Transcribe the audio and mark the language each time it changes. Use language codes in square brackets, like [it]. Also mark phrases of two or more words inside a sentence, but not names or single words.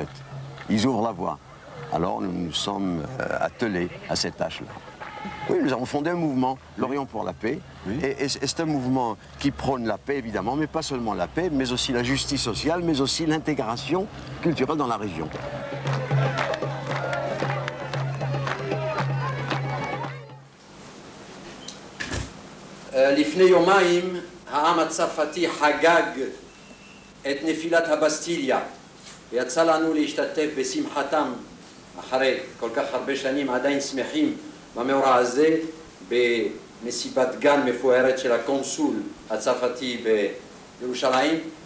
[fr] Ils ouvrent la voie. Alors nous nous sommes attelés à cette tâche-là. Oui, nous avons fondé un mouvement, l'Orient pour la paix. Oui. Et c'est un mouvement qui prône la paix, évidemment, mais pas seulement la paix, mais aussi la justice sociale, mais aussi l'intégration culturelle dans la région. [he] לפני יומיים העם הצרפתי חגג את נפילת הבסטיליה ויצא לנו להשתתף בשמחתם אחרי כל כך הרבה שנים עדיין שמחים במאורע הזה במסיבת גן מפוארת של הקונסול הצרפתי בירושלים